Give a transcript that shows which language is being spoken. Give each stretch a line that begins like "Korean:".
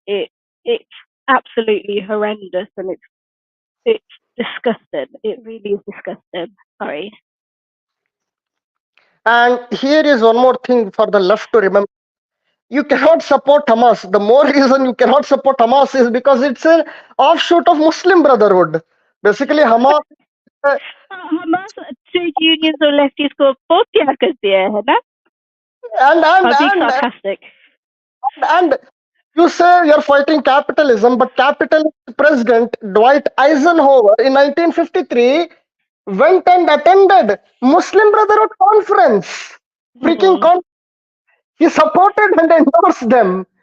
English: It's absolutely horrendous and it's disgusting. It really is disgusting. Sorry. And here is one more thing for the left to remember. You cannot support Hamas. The more reason you cannot support Hamas is because it's an offshoot of Muslim Brotherhood. Basically, Hamas, uh,
Hindi: Hamas
English: trade unions
Hindi: और
English: lefties
Hindi: को बहुत प्यार करती है ना?
English: and and I'm being and sarcastic. and you say you're fighting capitalism, but capitalist President Dwight Eisenhower in 1953 went and attended Muslim Brotherhood conference. Freaking Mm. he supported and endorsed them.